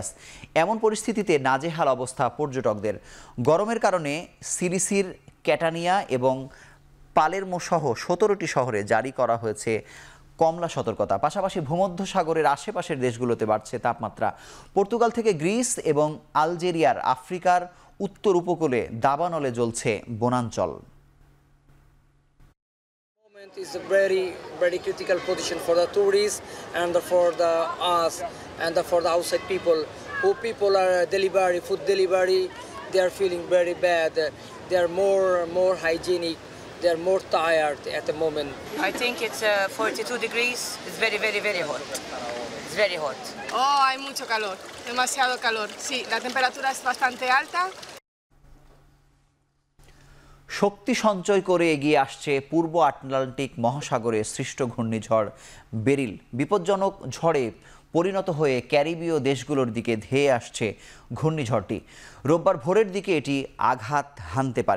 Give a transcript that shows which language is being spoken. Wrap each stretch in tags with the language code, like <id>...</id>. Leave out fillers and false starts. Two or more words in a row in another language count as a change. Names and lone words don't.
<bn>এমন পরিস্থিতিতে নাজেহাল অবস্থা পর্যটকদের। গরমের কারণে সিলিসির ক্যাটানিয়া এবং পালেরমো সহ 17টি শহরে জারি করা হয়েছে কমলা সতর্কতা। পাশাপাশি ভূমধ্যসাগরের আশেপাশের দেশগুলোতে বাড়ছে তাপমাত্রা। পর্তুগাল থেকে গ্রিস এবং আলজেরিয়ার আফ্রিকার উত্তর উপকূলে দাবানলে জ্বলছে বনাঞ্চল।</bn> <en>Is a very critical position for the tourists and for the us and for the outside people. Who people are food delivery, they are feeling very bad. They are more hygienic. They are more tired at the moment. I think it's 42 degrees. It's very hot. It's very hot.</en> <es>Oh, hay mucho calor, demasiado calor. Sí, la temperatura es bastante alta.</es> <bn>শক্তি সঞ্চয় করে এগিয়ে আসছে পূর্ব আটলান্টিক মহাসাগরে সৃষ্ট ঘূর্ণিঝড় বেরিল। বিপজ্জনক ঝড়ে পরিণত হয়ে ক্যারিবীয় দেশগুলোর দিকে ধেয়ে আসছে ঘূর্ণিঝড়টি। রোববার ভোরের দিকে এটি আঘাত হানতে পারে।</bn>